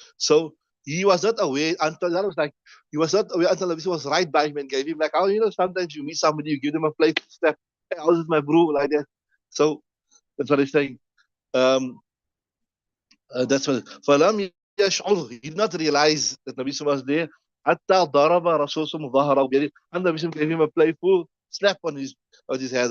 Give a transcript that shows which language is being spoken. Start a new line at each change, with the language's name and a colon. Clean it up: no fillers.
English: So he was not aware until that was like he was not aware until the was right by him and gave him like, oh, sometimes you meet somebody, you give them a plate step. Hey, how's it, my bro? Like that. So that's what he's saying. That's what.
Arabic: فلم يشعر,
English: he did not realize that Nabi was there
Arabic: حتى ضرب رسول الله ظهره بيده.
English: And the Prophet gave him a playful slap on his head.